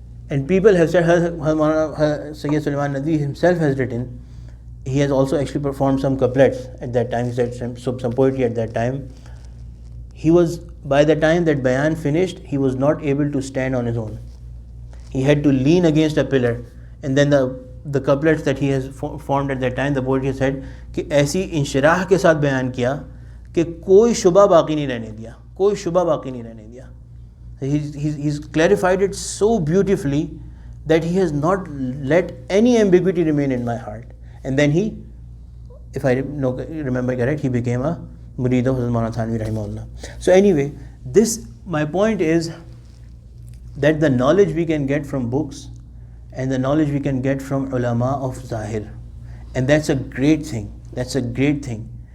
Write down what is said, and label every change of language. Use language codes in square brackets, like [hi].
[en] And people have said, Sayyid Sulaiman Nadwi himself has written, he has also actually performed some couplets at that time, he said some poetry at that time. He was, by the time that bayan finished, he was not able to stand on his own. He had to lean against a pillar. And then the couplets that he has formed at that time, the poetry said [hi] कि ऐसी इंशराह के साथ बयान किया कि कोई शुबा बाकी नहीं रहने दिया, कोई शुबा बाकी नहीं रहने दिया. [en] He's clarified it so beautifully that he has not let any ambiguity remain in my heart. And then he, if I remember correct, he became a murid of Hazrat Maulana Thanvi Rahimahullah. So anyway, my point is that the knowledge we can get from books and the knowledge we can get from ulama of Zahir, and that's a great thing. That's a great thing.